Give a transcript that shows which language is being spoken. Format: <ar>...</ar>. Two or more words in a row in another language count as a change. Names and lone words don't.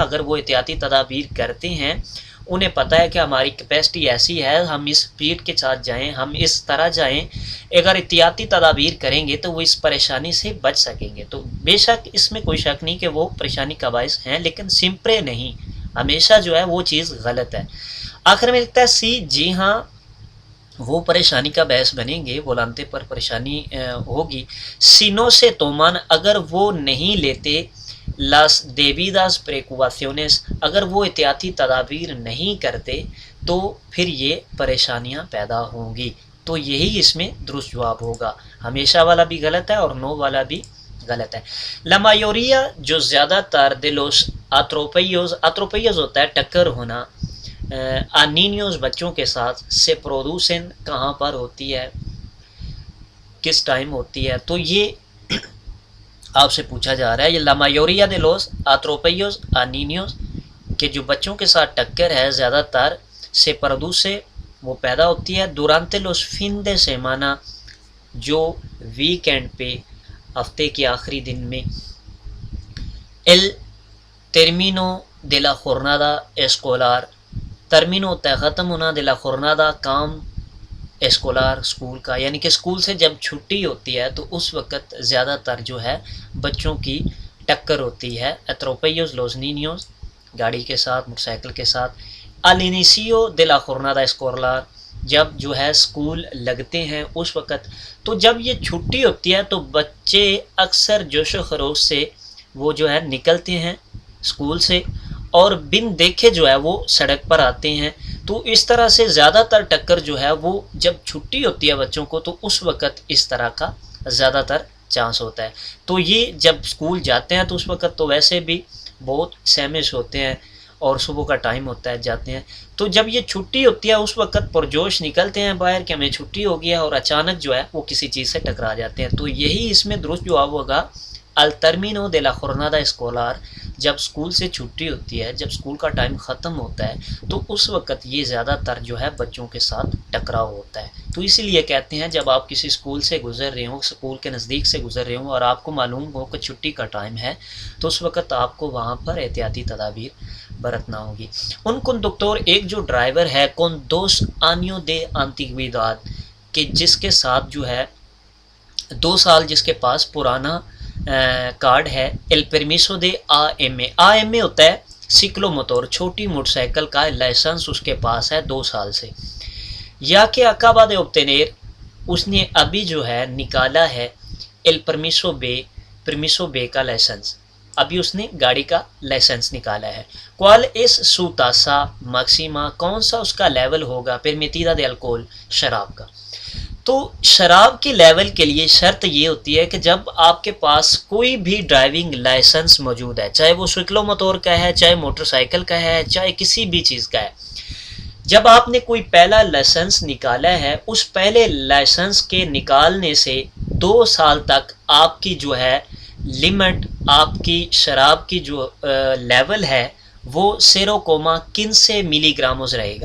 <ur>اگر وہ احتیاطی تدابیر کرتے ہیں، انہیں پتہ ہے کہ ہماری کیپیسٹی ایسی ہے، ہم اس اسپیڈ کے ساتھ جائیں، ہم اس طرح جائیں، اگر احتیاطی تدابیر کریں گے تو وہ اس پریشانی سے بچ سکیں گے، تو بے شک اس میں کوئی شک نہیں کہ وہ پریشانی کا باعث ہیں، لیکن سمپرے نہیں، ہمیشہ جو ہے وہ چیز غلط ہے۔ آخر میں لکھتا ہے سی جی ہاں وہ پریشانی کا باعث بنیں گے، volante پر پریشانی ہوگی،</ur> <es>si no se toman</es> <ur>اگر وہ نہیں لیتے</ur> <es>las debidas precauciones,</es> <ur>اگر وہ احتیاطی تدابیر نہیں کرتے تو پھر یہ پریشانیاں پیدا ہوں گی. تو یہی اس میں درست جواب ہوگا. ہمیشہ والا بھی غلط ہے اور نو والا بھی غلط ہے.</ur> <es>La mayoría</es> <ur>جو زیادہ تر</ur> <es>de los atropellos, atropellos</es> <ur>ہوتا ہے ٹکر ہونا,</ur> <es>a niños</es> <ur>بچوں کے ساتھ,</ur> <es>se producen</es> <ur>کہاں پر ہوتی ہے, کس ٹائم ہوتی ہے. تو یہ آپ سے پوچھا جا رہا ہے یہ</ur> <es>la mayoría de los atropellos a niños</es> <ur>کہ جو بچوں کے ساتھ ٹکر ہے زیادہ تر</ur> <es>se produce</es> <ur>وہ پیدا ہوتی ہے</ur> <es>durante los fin de semana</es> <ur>جو ویکینڈ پہ, ہفتے کے آخری دن میں.</ur> <es>el término de la jornada escolar,</es> <ur>ترمین ہوتا ہے ختم ہونا,</ur> <es>de la jornada</es> <ur>کام, اسکولار اسکول کا, یعنی کہ اسکول سے جب چھٹی ہوتی ہے تو اس وقت زیادہ تر جو ہے بچوں کی ٹکر ہوتی ہے.</ur> <es>atropellos los niños</es> <ur>گاڑی کے ساتھ, موٹر سائیکل کے ساتھ.</ur> <es>al inicio de la jornada escolar</es> <ur>جب جو ہے اسکول لگتے ہیں اس وقت. تو جب یہ چھٹی ہوتی ہے تو بچے اکثر جوش و خروش سے وہ جو ہے نکلتے ہیں اسکول سے اور بن دیکھے جو ہے وہ سڑک پر آتے ہیں. تو اس طرح سے زیادہ تر ٹکر جو ہے وہ جب چھٹی ہوتی ہے بچوں کو تو اس وقت اس طرح کا زیادہ تر چانس ہوتا ہے. تو یہ جب اسکول جاتے ہیں تو اس وقت تو ویسے بھی بہت سہمش ہوتے ہیں اور صبح کا ٹائم ہوتا ہے جاتے ہیں. تو جب یہ چھٹی ہوتی ہے اس وقت پرجوش نکلتے ہیں باہر کہ ہمیں چھٹی ہو گیا اور اچانک جو ہے وہ کسی چیز سے ٹکرا جاتے ہیں. تو یہی اس میں درست جواب ہوگا</ur> <es>al término de la jornada escolar</es> <ur>جب اسکول سے چھٹی ہوتی ہے, جب اسکول کا ٹائم ختم ہوتا ہے تو اس وقت یہ زیادہ تر جو ہے بچوں کے ساتھ ٹکراؤ ہوتا ہے. تو اسی لیے کہتے ہیں جب آپ کسی اسکول سے گزر رہے ہوں, اسکول کے نزدیک سے گزر رہے ہوں اور آپ کو معلوم ہو کہ چھٹی کا ٹائم ہے تو اس وقت آپ کو وہاں پر احتیاطی تدابیر برتنا ہوگی.</ur> <es>un conductor</es> <ur>ایک جو ڈرائیور ہے</ur> <es>con 2 años de antigüedad</es> <ur>کہ جس کے ساتھ جو ہے 2 سال جس کے پاس پرانا کارڈ ہے,</ur> <es>el permiso de AM,</es> <ur>AM ہوتا ہے</ur> <es>ciclomotor,</es> <ur>چھوٹی موٹر سائیکل کا لائسنس اس کے پاس ہے 2 سال سے. یا کہ</ur> <es>acaba de obtener</es> <ur>اس نے ابھی جو ہے نکالا ہے</ur> <es>el permiso B</es> <ur>کا لائسنس, ابھی اس نے گاڑی کا لائسنس نکالا ہے.</ur> <es>cuál es su tasa máxima</es> <ur>کون سا اس کا لیول ہوگا</ur> <es>permitida de alcohol</es> <ur>شراب کا. تو شراب کے لیول کے لیے شرط یہ ہوتی ہے کہ جب آپ کے پاس کوئی بھی ڈرائیونگ لائسنس موجود ہے, چاہے وہ</ur> <es>ciclomotor</es> <ur>کا ہے, چاہے موٹر سائیکل کا ہے, چاہے کسی بھی چیز کا ہے, جب آپ نے کوئی پہلا لائسنس نکالا ہے اس پہلے لائسنس کے نکالنے سے 2 سال تک آپ کی جو ہے لمٹ, آپ کی شراب کی جو لیول ہے وہ 0.15 ملی گرامز رہے گا.</ur>